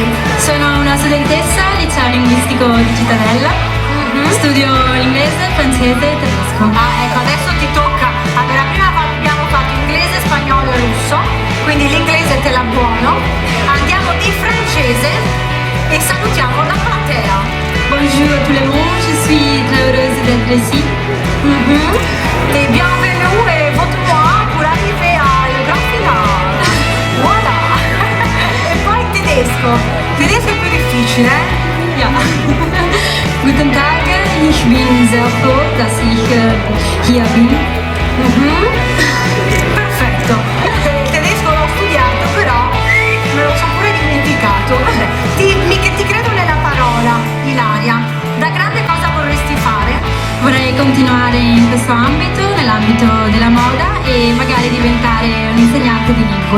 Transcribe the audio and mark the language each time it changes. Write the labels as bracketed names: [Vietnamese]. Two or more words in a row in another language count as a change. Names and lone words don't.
[Italian] Sono una studentessa al liceo linguistico di Cittadella. Studio inglese, francese e tedesco. Ah, ecco, adesso ti tocca. Allora, prima abbiamo fatto inglese, spagnolo e russo, quindi l'inglese te la buono. Andiamo in francese e salutiamo la platea. [French] Bonjour à tout le monde, je suis très heureuse d'être ici. Et bienvenue et votre moi pour arriver al grand finale. Voilà. [Italian] E poi il tedesco. Il tedesco è più difficile, eh? [German] Ja. Guten Tag, ich bin sehr froh, dass ich hier bin. [Italian] Perfetto. Il tedesco l'ho studiato, però me lo sono pure dimenticato. Vabbè, ti credo nella parola, Ilaria. Da grande cosa vorresti fare? Vorrei continuare in questo ambito, nell'ambito della moda e magari diventare un'insegnante di lingue.